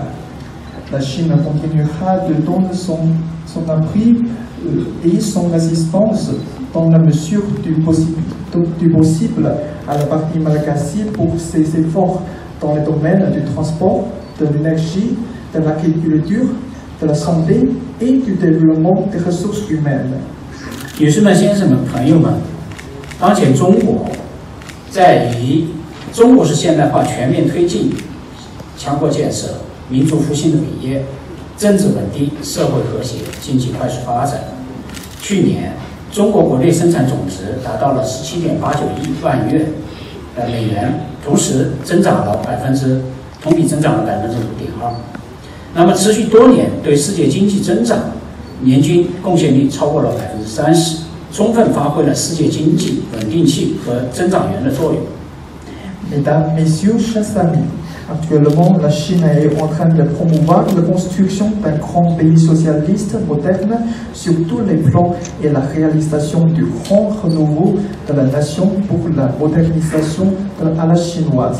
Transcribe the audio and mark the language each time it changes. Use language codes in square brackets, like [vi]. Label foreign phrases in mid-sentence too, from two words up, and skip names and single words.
[fr] La Chine continuera de donner son appui et son assistance dans la mesure du possible à la partie malagasy pour ses efforts dans les domaines du transport, de l'énergie, de l'agriculture, de la santé et du développement des ressources humaines. [zh] 女士们、先生们、朋友们，当前中国在以中国式现代化全面推进强国建设、民族复兴的伟业，政治稳定、社会和谐、经济快速发展。去年，中国国内生产总值达到了17.89亿万美元，同时增长了同比增长了5.2%。那么，持续多年对世界经济增长年均贡献率超过了30%，充分发挥了世界经济稳定器和增长源的作用。 [fr] Mesdames, Messieurs, chers amis, actuellement la Chine est en train de promouvoir la construction d'un grand pays socialiste moderne sur tous les plans et la réalisation du grand renouveau de la nation pour la modernisation à la chinoise.